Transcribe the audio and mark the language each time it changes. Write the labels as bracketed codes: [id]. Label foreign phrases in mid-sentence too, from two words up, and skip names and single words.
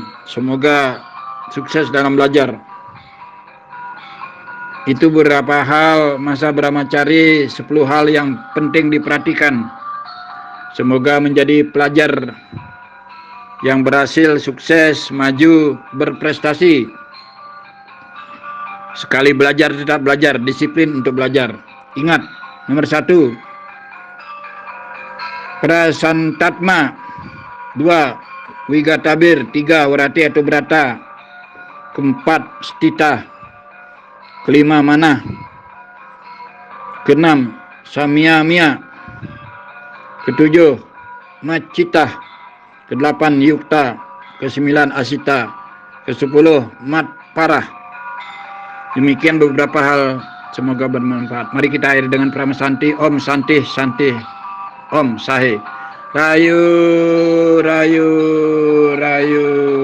[id] Semoga sukses dalam belajar. Itu beberapa hal masa brahmacari, 10 hal yang penting diperhatikan. Semoga menjadi pelajar yang berhasil, sukses, maju, berprestasi. Sekali belajar tetap belajar, disiplin untuk belajar. Ingat, nomor 1, [sa] prasantatma. 2, wigatabir. 3, warati atau berata. 4, stita. 5, mana. 6, samyamya. 7, macitah. 8, yukta. 9, asita. 10, mat parah. [id] Demikian beberapa hal, semoga bermanfaat. Mari kita akhiri dengan Prama Santi. [sa] Om Santi Santi Om Sahe. Rayu, rayu, rayu.